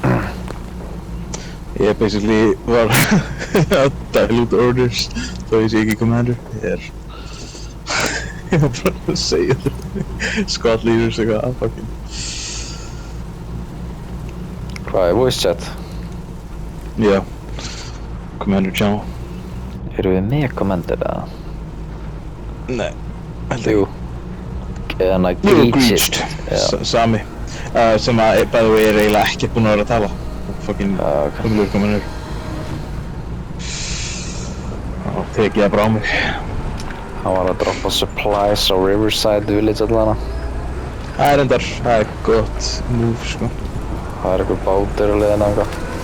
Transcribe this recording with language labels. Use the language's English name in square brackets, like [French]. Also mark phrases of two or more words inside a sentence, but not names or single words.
[Icelandic] Ég basically var að [English] dilute orders [Icelandic] þó ég sé ekki commander. Ég var bara að segja [English] squad leaders [Icelandic] eitthvað fucking. Hvað [English] voice chat? Já. Commander channel. [Icelandic] Erum við með commander eða? Nei. Jú. Eða Greached. Sami. Sem að [English] by the way [Icelandic] eiginlega ekkert búinn að vera að tala. Fucking umlur commander. Og tekið það bara á mig. Hann var að droppa supplies á Riverside Village allana. Það reyndar, það gott move sko. Það einhver bátur á leiðina eitthvað.